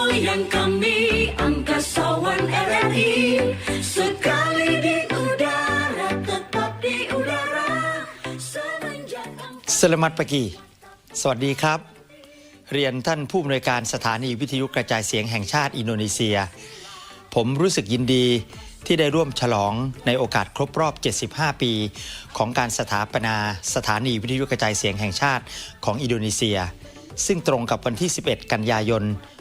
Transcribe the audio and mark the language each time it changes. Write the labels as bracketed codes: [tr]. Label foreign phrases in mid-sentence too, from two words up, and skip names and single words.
[id] yang kami angkasawan RRI, sekali di udara tetap di udara semenjak. Selamat pagi [th] สวัสดีครับเรียนท่านผู้อำนวยการสถานีวิทยุกระจายเสียงแห่งชาติอินโดนีเซียผมรู้สึกยินดีที่ได้ร่วมฉลองในโอกาสครบรอบ75ปีของการสถาปนาสถานีวิทยุกระจายเสียงแห่งชาติของอินโดนีเซียซึ่งตรงกับวันที่11กันยายน